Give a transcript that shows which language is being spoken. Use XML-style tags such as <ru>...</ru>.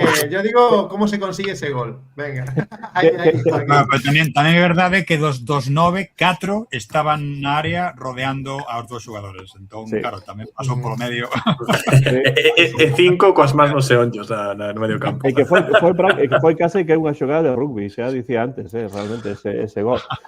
<es>Yo digo cómo se consigue ese gol. Venga.</es> <gl>Pero tamén é verdade que dos 9, 4 estaban na área rodeando aos dous xogadores. Entón, claro, tamén pasou polo medio. E 5 coas más non se onllos no medio campo. E que foi case que unha xogada de rugby, xa dicía antes, realmente ese gol.</gl>